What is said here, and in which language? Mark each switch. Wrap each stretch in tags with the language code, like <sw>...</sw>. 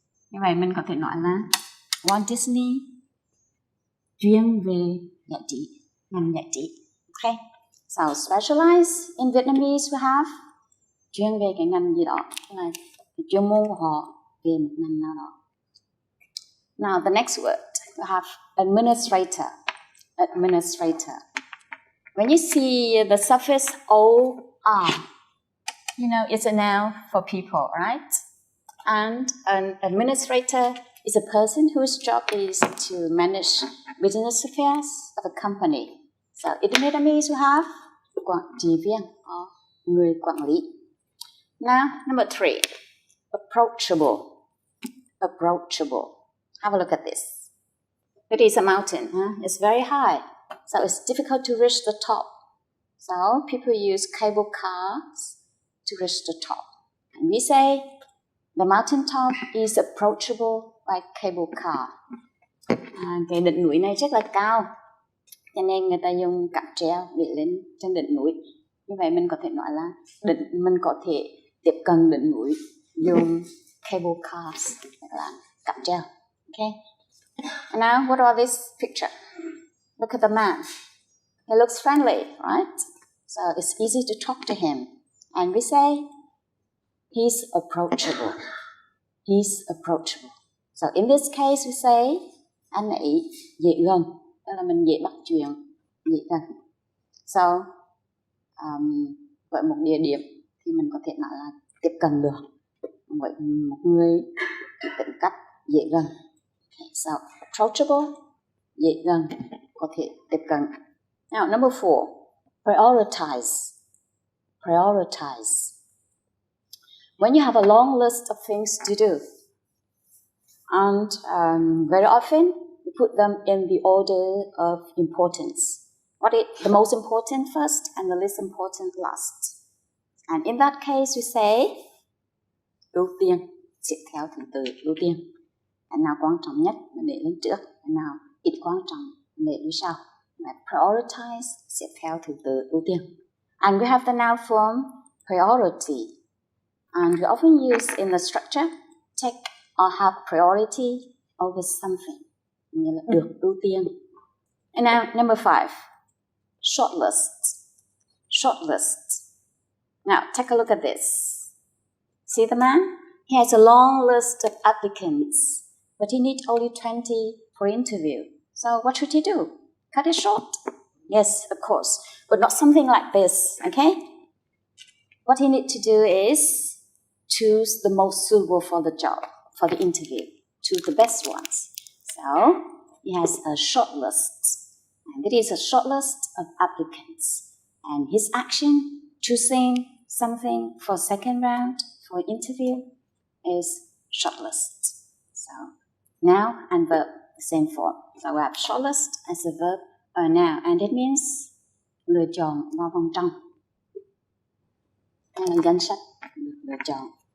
<vi>Như vậy mình có thể nói là Walt Disney chuyên về giải trí, ngành giải trí. Okay.</vi> <en>So specialize in Vietnamese we have</en> <vi>chuyên về cái ngành gì đó, là cái chuyên môn của họ về một ngành nào đó.</vi> <en>Now the next word we have administrator. Administrator. When you see the suffix OR, it's a noun for people, right? And an administrator is a person whose job is to manage business affairs of a company. So in Vietnamese we have</en> <vi>quản trị viên,</vi> <en>or</en> <vi>người quản lý.</vi> <en>Now, number 3, approachable. Approachable. Have a look at this. It is a mountain. It's very high, so it's difficult to reach the top. So people use cable cars to reach the top. And we say The mountaintop is approachable by cable car.</en> <vi>Cái đỉnh núi này rất là cao, cho nên người ta dùng cáp treo để lên trên đỉnh núi. Như vậy mình có thể nói là mình có thể tiếp cận đỉnh núi dùng cable cars, là cáp treo.</vi> <en>Okay. And now, what about this picture? Look at the man. He looks friendly, right? So it's easy to talk to him. And we say, he's approachable. He's approachable. So in this case, we say,</en> <vi>anh ấy dễ gần.</vi> <en>Tức là mình dễ bắt chuyện, dễ gần. So, với một địa điểm thì mình có thể nói là tiếp cận được. Với một người thì tính cách dễ gần. Okay, so, approachable, dễ gần, có thể tiếp cận. Now, number 4, prioritize. Prioritize. When you have a long list of things to do, and very often you put them in the order of importance. What is the most important first and the least important last? And in that case, we say</en> <vi>ưu tiên, xếp theo thứ tự ưu tiên. Cái nào quan trọng nhất mình để lên trước, cái nào ít quan trọng mình để lên sau. Prioritize, xếp theo thứ tự ưu tiên.</vi> <en>And we have the noun form priority. And we often use in the structure take or have priority over something.</en> <vi>Nghĩa là được ưu tiên.</vi> <en>And now, number 5, shortlist. Shortlist. Now, take a look at this. See the man? He has a long list of applicants, but he needs only 20 for interview. So what should he do? Cut it short? Yes, of course, but not something like this, okay? What he needs to do is choose the most suitable for the job, for the interview. Choose the best ones. So, he has a short list. And it is a short list of applicants. And his action, choosing something for second round, for interview, is shortlist. So, noun and verb, the same form. So, we have shortlist as a verb or noun. And it means</en> <vi>lựa chọn vào vòng trong. Đây là danh sách lựa chọn.</vi>